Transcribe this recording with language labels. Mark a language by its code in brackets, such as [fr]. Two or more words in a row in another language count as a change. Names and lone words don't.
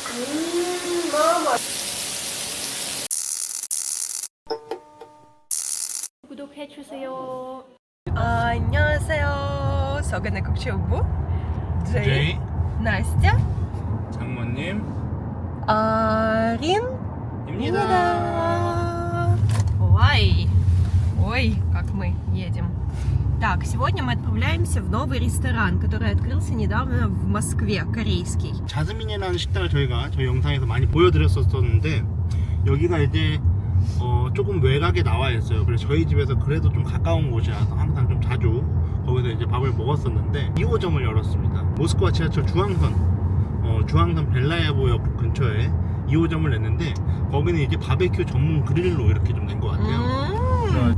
[ko] 구독해주세요. 안녕하세요. 서간의 국제부부 제이, 나스tia, 장모님 Арин입니다. [ru] Ой, ой, как мы едем. Так, сегодня мы отправляемся в новый ресторан, который открылся недавно в Москве, корейский. [ko] 자스민이라는 식당을 저희 영상에서 많이 보여드렸었는데 여기가 이제 조금 외곽에 나와 있어요. 그래서 저희 집에서 그래도 좀 가까운 곳이라서 항상 좀 자주 거기서 이제 밥을 먹었었는데 2호점을 열었습니다. 모스크바 지하철 중앙선 벨라예보역 근처에 2호점을 냈는데 거기는 이제 바베큐 전문 그릴로 이렇게 좀 낸 것 같아요.